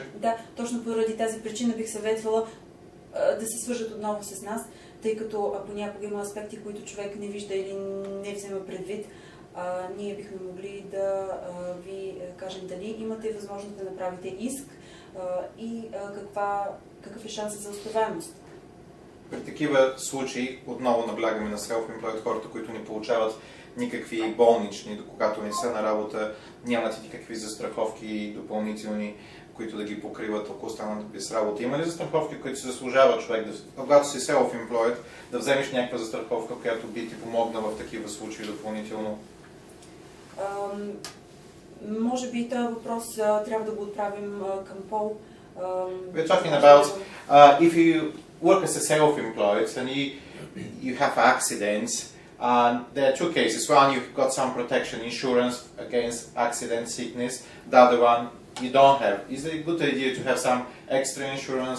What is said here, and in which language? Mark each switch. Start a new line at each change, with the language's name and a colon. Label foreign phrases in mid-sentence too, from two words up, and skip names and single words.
Bulgarian: Да, точно поради тази причина бих съветвала да се свържат отново с нас, тъй като понякога има аспекти, които човек не вижда или не взема предвид. Ние бихме могли да ви кажем дали имате възможност да направите иск и какъв е шансът за успеваемост. При такива случаи отново наблягаме на self-employed, хората, които не получават никакви болнични, когато не са на работа, нямат никакви застраховки допълнителни, които да ги покриват, ако останат без работа. Има ли застраховки, които се заслужава човек, когато си self-employed, да вземеш някаква застраховка, която би ти помогна в такива случаи допълнително? Може би този въпрос трябва да го отправим към Пол.
English: We're talking about if you work as a self-employed and you have accidents, there are two cases. One, you've got some protection insurance against accident, sickness. The other one, you don't have. Is it a good idea to have some extra insurance?